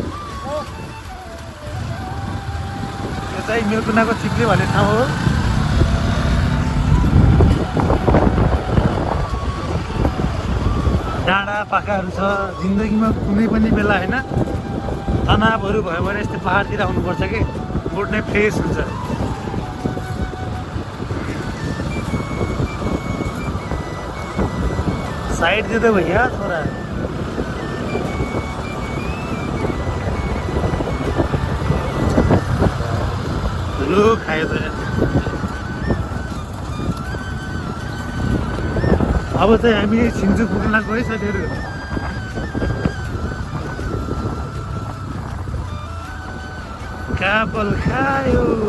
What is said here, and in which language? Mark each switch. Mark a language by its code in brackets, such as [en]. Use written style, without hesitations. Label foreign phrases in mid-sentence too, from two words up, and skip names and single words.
[ne] यो चाहिँ मेलकुनाको चिप्ले भन्ने ठाउँ हो। डाँडा पाखाहरू छ। जिन्दगीमा कुनै पनि बेला होइन तनावहरू भयो भने यस्तो पाहाडतिर आउनुपर्छ कि मुड नै फ्रेस हुन्छ। [hi] साइड दे दो भैया थोड़ा। [ne] लो खायो त अब चाहिँ हामी छिन्चु पुग्न लाग्यो है साथीहरू। कापल खायो।